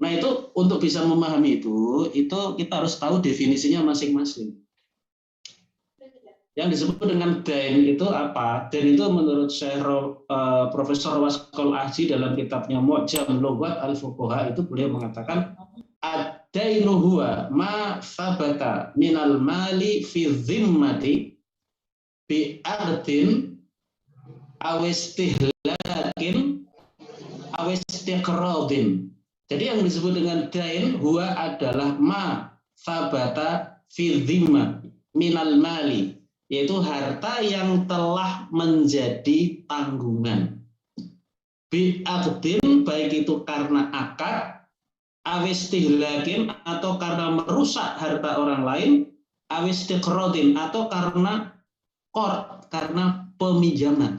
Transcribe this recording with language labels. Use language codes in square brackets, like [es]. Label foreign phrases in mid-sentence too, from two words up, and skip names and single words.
[id] Nah, itu untuk bisa memahami itu kita harus tahu definisinya masing-masing. Yang disebut dengan dain itu apa? Dain itu menurut Syekh Profesor Waskol Ahji dalam kitabnya Mu'jam Lughat Al-Fuqaha itu beliau mengatakan [ar] الدين هو ما ثبت من المال في ذمة بعقد أو استهلاك أو استقراض. [id] Jadi yang disebut dengan dain huwa adalah [ar] ما ثبت في ذمة من المال, [id] yaitu harta yang telah menjadi tanggungan. Bi'aqdin, baik itu karena akad awistihlakin atau karena merusak harta orang lain, awistiqrodin atau karena karena peminjaman.